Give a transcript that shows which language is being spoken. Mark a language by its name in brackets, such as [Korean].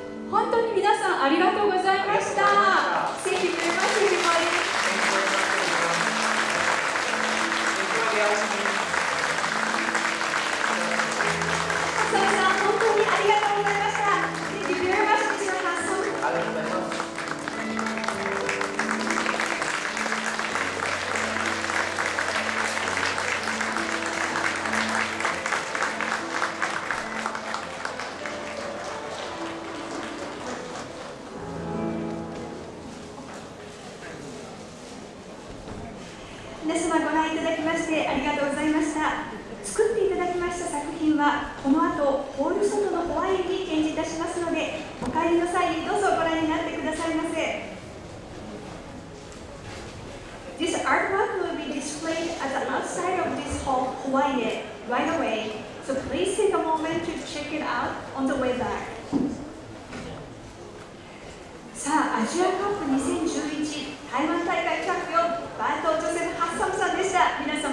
[Japanese] 本当に皆さんありがとうございました。 [English] Thank you very much, everybody. [Japanese] ハッサムさん、本当にありがとうございました。 [English] Thank you very much, Mr. Hassam. [Japanese] ありがとうございます。皆様ご覧いただきましてありがとうございました。作っていただきました作品はこの後ホール外のホワイトに展示いたしますので、お帰りの際にどうぞご覧になってくださいませ。 [English] This artwork will be displayed at the outside of this hall Hawaii right away, so please take a moment to check it out on the way back. [Japanese] さあ、アジアカップ2011台湾大会チャンピオンバート・ジョセフ・ハッサムさんでした。